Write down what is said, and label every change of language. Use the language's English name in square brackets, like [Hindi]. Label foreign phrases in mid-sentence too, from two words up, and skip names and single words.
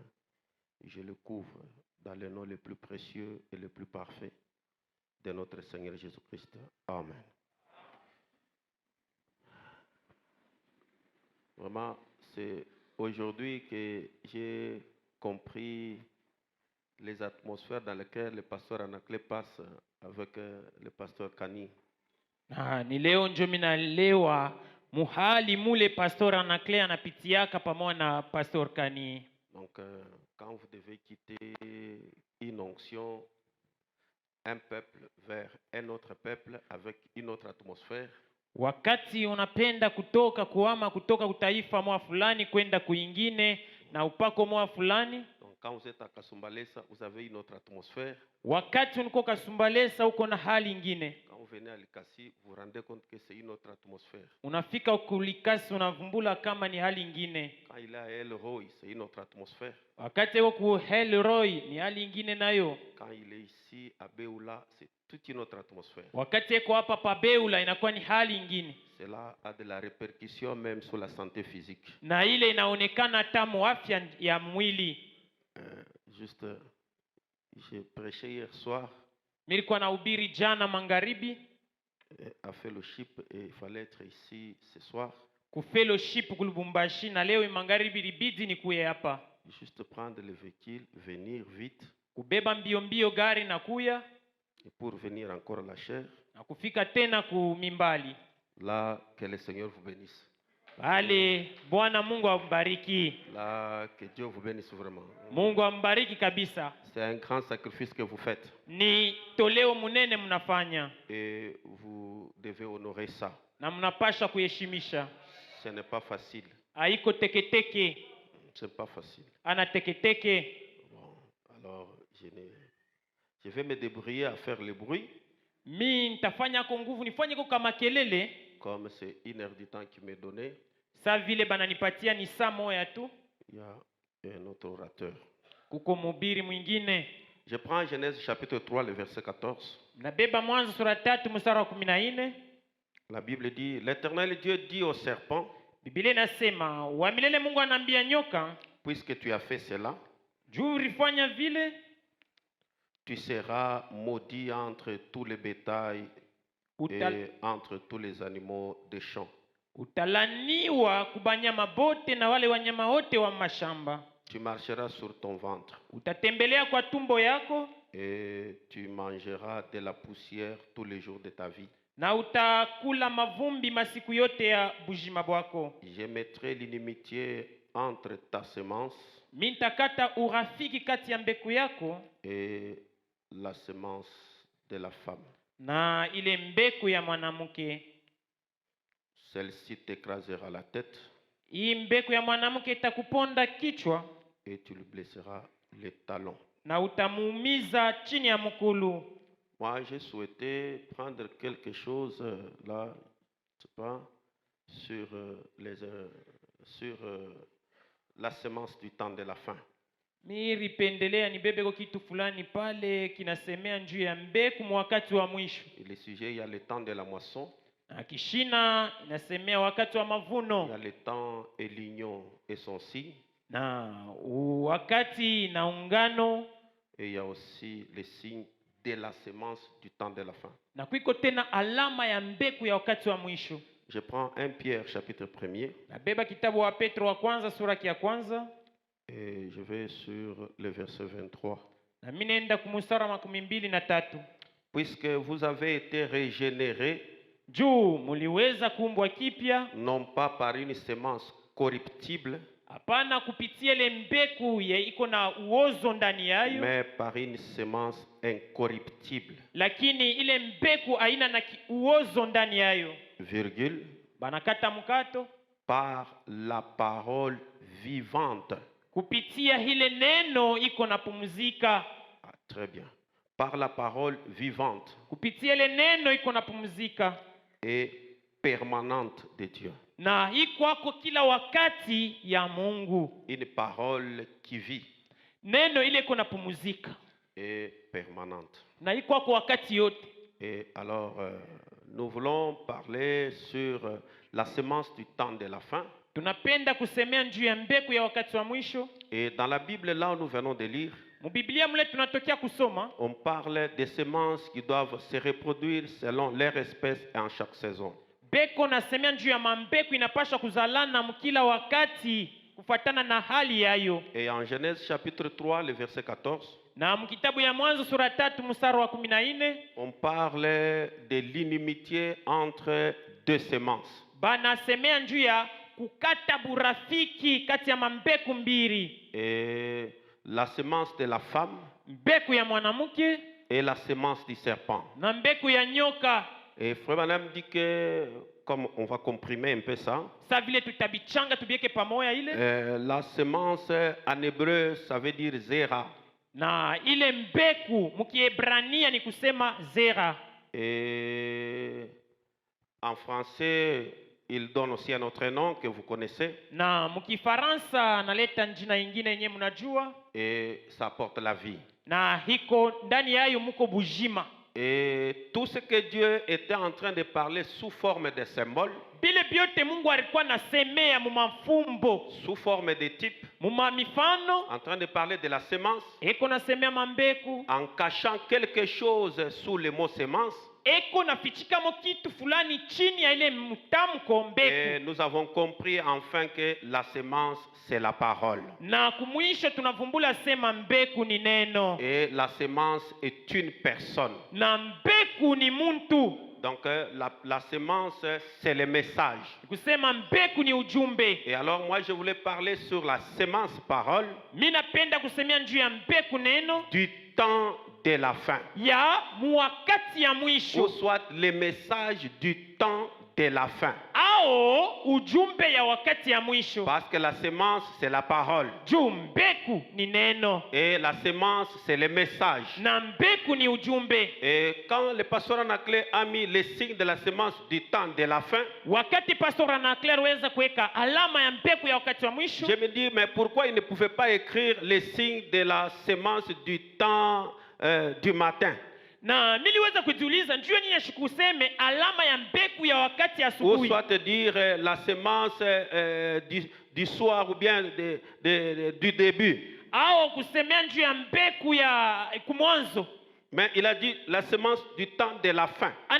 [French] Je le couvre dans le nom le plus précieux et le plus parfait de notre Seigneur Jésus-Christ. Amen. Vraiment, c'est aujourd'hui que j'ai compris les atmosphères dans lesquelles le pasteur Anaclé passe avec le pasteur Kani. [Swahili] Ni leo ndio minaelewa muhali mule pastor Anaclé anapitiaka pamoja na pastor Kani. [French] Donc, quand vous devez quitter une onction, un peuple vers un autre peuple avec une autre atmosphère, [Swahili] Wakati unapenda kuhama kutoka utaifa mwa fulani kwenda kuingine na upako mwa fulani. [French] donc quand vous êtes à Kasumbalesa, vous avez une autre atmosphère. [Swahili] Wakati uniko Kasumbalesa uko na hali ingine. [French] Quand vous venez à Likasi, vous vous rendez compte que c'est une autre atmosphère. [Swahili] Unafika ukulikasi unavumbula kama ni hali ingine. [French] Quand il est à El Roy, c'est une autre atmosphère. [Swahili] Wakati uko ku Elroy ni hali ingine nayo. [French] Quand il est ici à Beoula, c'est toute une autre atmosphère. [Swahili] Wakati uko hapa pa Beoula inakuwa ni hali ingine. [French] Cela a de la répercussion même sur la santé physique. [Swahili] Na ile inaonekana tamu afya ya mwili. [French] Juste, j'ai prêché hier soir. [Swahili] Nilikuwa nahubiri jana magharibi. [French] À fellowship et il fallait être ici ce soir. [Swahili] Ku fellowship ku Lubumbashi na leo magharibi libidi nikuye hapa. [French] Juste prendre le véhicule, venir vite. [Swahili] Kubeba mbio gari na kuya. [French] Et pour venir encore à la chair. [Swahili] Na kufika tena ku Mimbali. [French] Là, que le Seigneur vous bénisse. [Swahili] Bale, Bwana Mungu ambariki. [French] Là, que Dieu vous bénisse vraiment. [Swahili] Mungu ambariki kabisa. [French] C'est un grand sacrifice que vous faites. [Swahili] Ni toleo munene mnafanya. [French] Et vous devez honorer ça. [Swahili] Na mnapasha kuheshimisha. [French] Ce n'est pas facile. [Swahili] Haiko teketeke. [French] C'est pas facile. [Swahili] Ana teketeke. [French] Bon, alors je vais me débrouiller à faire le bruit. [Swahili] mi nitafanya kwa nguvu, nifanye kwa kama kelele. [French] Comme c'est 1 heure du temps qui m'est donné, [Swahili] Sa vile bananipatia ni saa moja tu, [French] il y a un autre orateur. [Swahili] kuko mhubiri mwingine. [French] Je prends Genèse chapitre 3, le verset 14. [Swahili] Nabeba Mwanzo sura 3 mstari wa 14. [French] La Bible dit, l'Éternel Dieu dit au serpent, [Swahili] Biblia inasema, wa milele Mungu anaambia nyoka, [French] puisque tu as fait cela, [Swahili] juu ulifanya vile, [French] tu seras maudit entre tous les bétails et entre tous les animaux des champs. [Swahili] utalaniwa kubanyama bote na wale wanyama wote wa mashamba. [French] Tu marcheras sur ton ventre [Swahili] Utatembelea kwa tumbo yako, [French] et tu mangeras de la poussière tous les jours de ta vie. [Swahili] na utakula mavumbi masiku yote ya bujima bwako. [French] Je mettrai l'inimitié entre ta semence [Swahili] Mi nitakata urafiki kati ya mbeku yako [French] et la semence de la femme. [Swahili] na ile mbeku ya mwanamke. [French] Celle-ci t'écrasera la tête [Swahili] Hii mbeku ya mwanamke itakuponda kichwa [French] et tu lui blesseras les talons. [Swahili] na utamuumiza chini ya mkulu. [French] Moi, j'ai souhaité prendre quelque chose là, je sais pas, sur la semence du temps de la fin. [Swahili] Mi ripendelea nibebe kwa kitu fulani pale kinasemea juu ya mbeku wakati wa mwisho. [French] Et le sujet, il y a le temps de la moisson, [Swahili] Na kishina inasemea wakati wa [French] il y a [Swahili] mavuno [French] le temps et l'union et son signe, [Swahili] na wakati na ungano, [French] et il y a aussi les signes de la semence du temps de la fin. [Swahili] na kuiko tena alama ya mbeku ya wakati wa mwisho. [French] Je prends 1 Pierre chapitre 1er [Swahili] Nabeba kitabu wa Petro wa kwanza sura ya kwanza, [French] et je vais sur le verset 23. [Swahili] na mimi naenda kumstari wa 23. [French] Puisque vous avez été régénérés, [Swahili] Juu muliweza kuumbwa kipya, [French] non pas par une semence corruptible, [Swahili] hapana kupitia ile mbeku ya iko na uozo ndani yayo, [French] mais par une semence incorruptible, [Swahili] lakini ile mbeku haina na uozo ndani yayo. [French] virgule, [Swahili] Banakata mkato, [French] par la parole vivante. [Swahili] kupitia ile neno iko na pumzika. [French] Ah, très bien. Par la parole vivante [Swahili] Kupitia ile neno iko na pumzika [French] et permanente de Dieu. [Swahili] na iko kwako kila wakati ya Mungu. [French] Une parole qui vit [Swahili] Neno ile iko na pumzika [French] et permanente. [Swahili] na iko kwako wakati yote. [French] Et alors, nous voulons parler sur la semence du temps de la fin. [Swahili] Tunapenda kusemea juu ya mbeku ya wakati wa mwisho. [French] Et dans la Bible, là où nous venons de lire, [Swahili] Mubiblia mle tunatokea kusoma, [French] on parle des semences qui doivent se reproduire selon leur espèce et en chaque saison. [Swahili] beko nasemea juu ya mambeku inapaswa kuzalana mkila wakati kufuatana na hali yayo. [French] Et en Genèse chapitre 3, le verset 14, [Swahili] Na mkitabu ya Mwanzo sura 3 mstari wa 14, [French] on parle de l'inimitié entre deux semences. [Swahili] banasemea juu ya kukata burafiki kati ya mambeku mbili, [French] Et la semence de la femme [Swahili] mbeku ya mwanamke [French] et la semence du serpent. [Swahili] na mbeku ya nyoka. [French] Et Frère Madame dit que, comme on va comprimer un peu ça, [Swahili] Sa vile tutabichanga tubieke pamoja ile, [French] la semence en hébreu, ça veut dire zera. [Swahili] na ile mbeku mkiebrania ni kusema zera. [French] Et en français, il donne aussi un autre nom que vous connaissez. [Swahili] Na mkifaransa naleta jina ingine yenyewe mnajua, [French] Et ça porte la vie. [Swahili] na hiko ndani yayo muko bujima. [French] Et tout ce que Dieu était en train de parler sous forme de symboles, [Swahili] Bile byote Mungu alikuwa nasemea mumafumbo, [French] sous forme de types, [Swahili] muma mifano, [French] en train de parler de la semence, [Swahili] eko nasemea mambeku, [French] en cachant quelque chose sous le mot semence. [Swahili] eko nafichikamo kitu fulani chini ya ile mtamko [French] Et [Swahili] mbeku. [French] nous avons compris enfin que la semence, c'est la parole. [Swahili] Na kumwisho tunavumbula sema mbeku ni neno, [French] Et la semence est une personne. [Swahili] na mbeku ni muntu. [French] Donc la semence, c'est le message. [Swahili] Kusema mbeku ni ujumbe. [French] Et alors moi, je voulais parler sur la semence parole [Swahili] Mimi napenda kusemea juu ya mbeku neno [French] du temps de la fin. [Swahili] ya muwakati ya [French] Ou [Swahili] mwisho, [French] soit le message du temps de la fin. [Swahili] au Ao ujumbe ya wakati ya mwisho. [French] Parce que la semence, c'est la parole. [Swahili] Juu mbegu ni neno. [French] Et la semence, c'est le message. [Swahili] Na mbegu ni ujumbe. [French] Et quand le pasteur Anaclet a mis les signes de la semence du temps de la fin, [Swahili] Wakati pastor Anaclet weza kuweka alama ya mbegu ya wakati wa mwisho. [French] je me dis, mais pourquoi il ne pouvait pas écrire les signes de la semence du temps du matin? [Swahili] Na niliweza kujiuliza njoo nini ashikuseme alama ya mbegu ya wakati [French] Ou [Swahili] asubuhi. [French] soit te dire la semence du soir ou bien du début. [Swahili] Au kusemea njoo ya mbegu ya kumwanzo. [French] Mais il a dit la semence du temps de la fin.